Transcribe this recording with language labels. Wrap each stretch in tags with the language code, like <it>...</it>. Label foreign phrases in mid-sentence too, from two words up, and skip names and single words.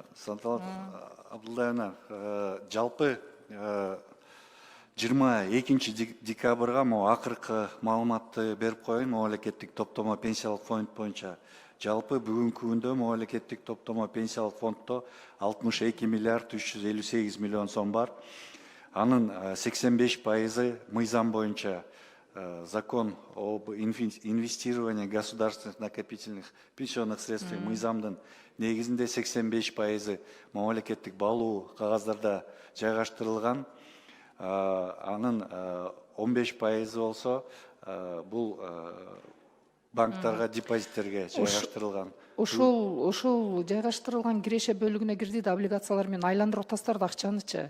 <ky>Санталат Абдулдаевна, жалпы 22 декабрга акыркы маалыматты берип коеюн. Мамлекеттик топтомо пенсиялык фонд боюнча жалпы бүгүнкү күндө мамлекеттик топтомо пенсиялык фонддо 62 миллиард 358 миллион сом бар. Анын 85% мыйзам боюнча</ky> <ru>закон об инвестировании государственных накопительных пенсионных средств</ru> <ky>мыйзамдын негизинде 85% мамлекеттик баалуу кагаздарда жайгаштырылган. Анын 15% болсо бул банктарга, депозиттерге жайгаштырылган. Ошол жайгаштырылган киреше бөлүгүнө кирди да, облигациялар менен айландырып атасыздар да акчанычы.</ky>